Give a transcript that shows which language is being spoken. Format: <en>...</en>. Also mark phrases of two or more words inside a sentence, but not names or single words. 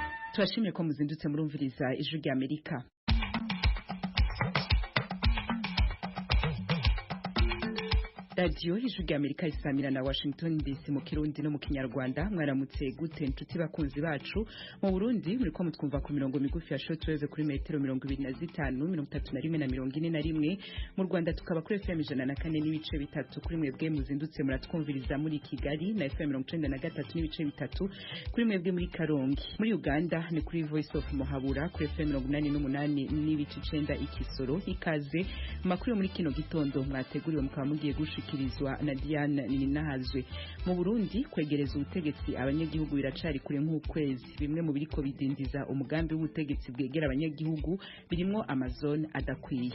<rn>Turashimye ko muzindutse murumviriza ijwi rya Amerika. Radio ijwi rya Amerika isamira na Washington DC mu Kirundi no mu Kinyarwanda. Mwaramutse gute nshuti bakunzi bacu. Mu Burundi muriko mutwumva ku mirongo migufi ya shortwave kuri metero 25, 31 na 41.</rn> <rw>Mu Rwanda tukaba kuri FM 104 n'ibice bitatu kuri mwebwe muzindutse muratwumviriza muri Kigali na FM 93 n'ibice bitatu kuri mwebwe muri Karongi. Muri Uganda ni kuri Voice of Muhabura kuri FM 88 n'ibice 9 Ikisoro.</rw> <rn>Ikaze makuru muri kino gitondo mwateguriwe mukaba mugiye kirizwa na Diane Ninahazwe. Mu Burundi kwegereza ubutegetsi abanyagihugu biracari kure nk'ukwezi. Bimwe mu biriko bidindiza umugambi w'ubutegetsi bwegera abanyagihugu birimo amazone adakwiye.</rn>